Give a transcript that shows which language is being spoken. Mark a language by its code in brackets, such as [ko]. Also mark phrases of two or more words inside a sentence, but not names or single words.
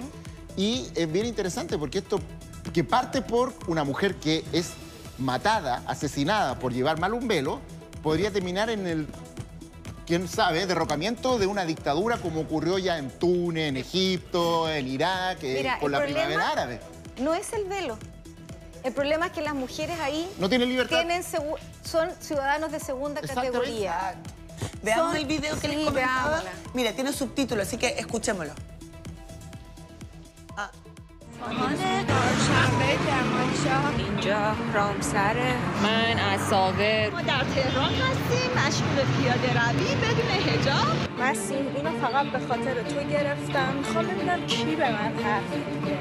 [es] Y es bien interesante porque esto que parte por una mujer que es matada, asesinada por llevar mal un velo, podría terminar en el, quién sabe, derrocamiento de una dictadura como ocurrió ya en Túnez, en Egipto, en Irak, con la primavera árabe. No es el velo. El problema es que las mujeres ahí no tienen libertad. Son ciudadanos de segunda categoría. Veamos el video que les comentaba. veámosla. Mira, tiene subtítulos, así que escuchémoslo. [fa] اینجا رامسره من از ساغر ما در تهران هستیم مشغول پیاده روی بدون حجاب مسیم اینو فقط به خاطر تو گرفتم میخوام ببینم کی به من حرف میده